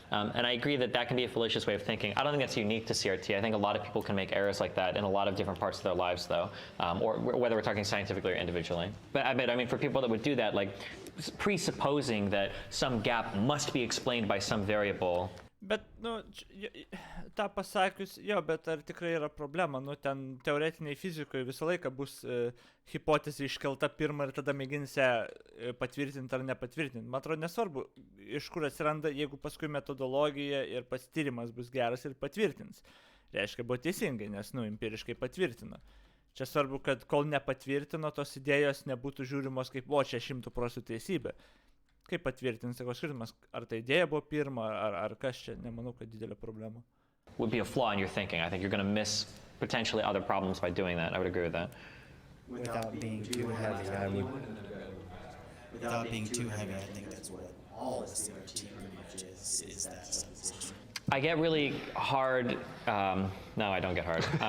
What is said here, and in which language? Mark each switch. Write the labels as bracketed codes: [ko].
[en] And I agree that that can be a fallacious way of thinking. I don't think that's unique to CRT. I think a lot of people can make errors like that in a lot of different parts of their lives, though, or whether we're talking scientifically or individually. But I mean, for people that would do that, like presupposing that some gap must be explained by some variable. [lt] Bet, nu, tą pasakius, jo, bet ar tikrai yra problema, nu, ten teoretiniai fizikoje visą laiką bus hipotezė iškelta pirmą ir tada mėgins ją patvirtinti ar nepatvirtinti. Man atrodo, nesvarbu, iš kur atsiranda, jeigu paskui metodologija ir pats tyrimas bus geras ir patvirtins. Reiškia, buvo teisingai, nes, nu, empiriškai patvirtino. Čia svarbu, kad kol nepatvirtino, tos idėjos nebūtų žiūrimos kaip, o, čia 100% teisybė. Kaip patvirtins, sako skirtumas, ar ta idėja buvo pirma, ar kas čia, nemanau, kad didelė problema. [en] Would be a flaw in your thinking. I think you're going to miss potentially other problems by doing that. I would agree with that. Without being too heavy, I think that's what all of CRT pretty much is that supposition. I get really hard, no, I don't get hard.